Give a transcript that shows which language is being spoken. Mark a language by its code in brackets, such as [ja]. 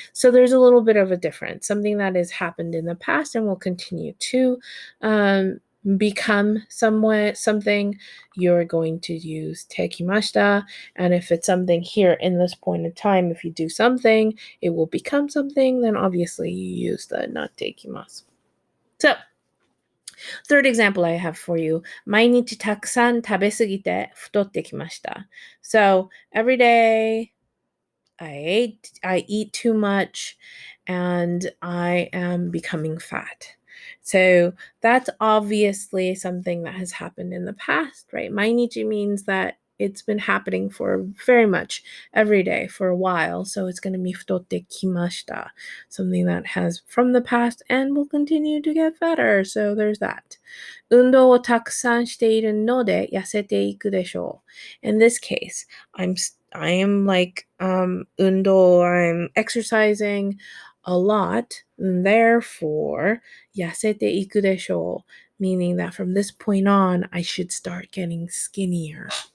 [en] So there's a little bit of a difference, something that has happened in the past and will continue to become something, you're going to use tekimashita. And if it's something here in this point in time, if you do something, it will become something, then obviously you use the natte-ikimasu. So, third example I have for you. [ja] 毎日たくさん食べすぎて太ってきました。 [en] So, every day I eat too much and I am becoming fat. So that's obviously something that has happened in the past, right? Mainichi means that it's been happening for very much every day for a while. So it's going to be futotte kimashita, something that has from the past and will continue to get better. So there's that. [ja] 運動をたくさんしているので痩せていくでしょう. [en] In this case, I am like undo, I'm exercising a lot, and therefore [ja] 痩せていくでしょう, [en] meaning that from this point on I should start getting skinnier.